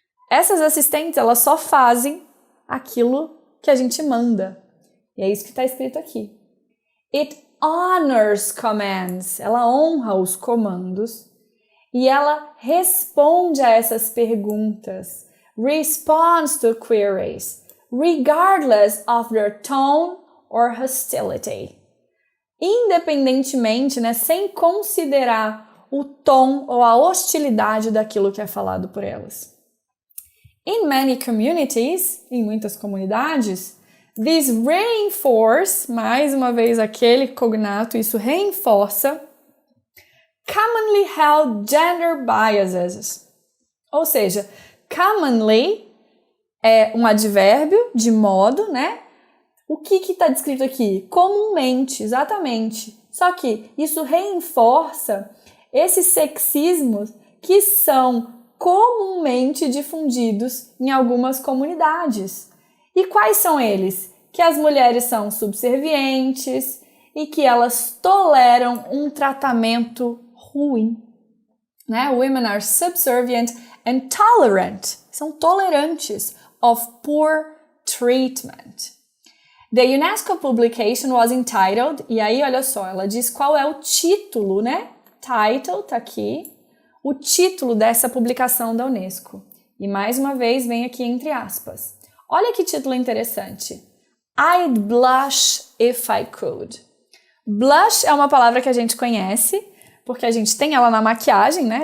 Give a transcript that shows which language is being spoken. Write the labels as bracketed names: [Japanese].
[Portuguese] Essas assistentes, elas só fazem aquilo que a gente manda. E é isso que está escrito aqui. It honors commands. Ela honra os comandos e ela responde a essas perguntas. [English] Responds to queries, regardless of their tone or hostility. [Portuguese] Independentemente, né, sem considerar o tom ou a hostilidade daquilo que é falado por elas. In many communities, em muitas comunidades, this reinforce, mais uma vez aquele cognato, isso reforça commonly held gender biases. Ou seja, commonly é um advérbio de modo, né? O que está descrito aqui? Comumente, exatamente. Só que isso reforça esses sexismos que são comumente difundidos em algumas comunidades. E quais são eles? Que as mulheres são subservientes e que elas toleram um tratamento ruim. Né? [English] Women are subservient and tolerant. São tolerantes of poor treatment. [Portuguese] The UNESCO publication was entitled, e aí olha só, ela diz qual é o título, né? Title, tá aqui. O título dessa publicação da UNESCO. E mais uma vez vem aqui entre aspas. Olha que título interessante. I'd blush if I could. Blush é uma palavra que a gente conhece, porque a gente tem ela na maquiagem, né?